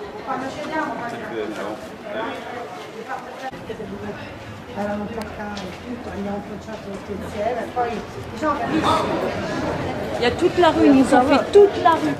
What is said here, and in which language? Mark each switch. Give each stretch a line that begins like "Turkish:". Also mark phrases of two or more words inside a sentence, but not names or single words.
Italian: Erano toccati, tutto, abbiamo cominciato tutti insieme, poi diciamo che
French: Il y a toute la rue, ils nous ont fait toute la rue.